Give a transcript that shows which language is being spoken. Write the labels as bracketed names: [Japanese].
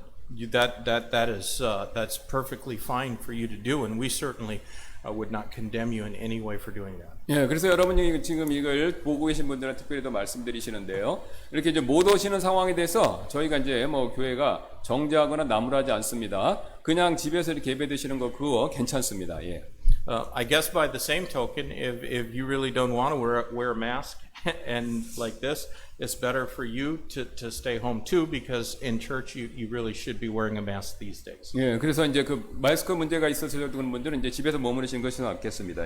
[English] That's perfectly fine for you to do, and we certainly would not condemn you in any way for doing that. [Korean] 예, 그래서 여러분이 지금 이걸 보고 계신 분들은 특별히 더 말씀드리시는데요. 이렇게 이제 못 오시는 상황에 대해서 저희가 이제 교회가 정죄하거나 나무라지 않습니다. 그냥 집에서 이렇게 예배 드시는 거 그거 괜찮습니다. 예. [English] I guess by the same token, if you really don't want to wear a mask and like this, it's better for you to stay home too, because in church you really should be wearing a mask these days. [Korean] 예, 그래서 이제 그 마스크 문제가 있어서 그런 분들은 이제 집에서 머무르시는 것이 낫겠습니다.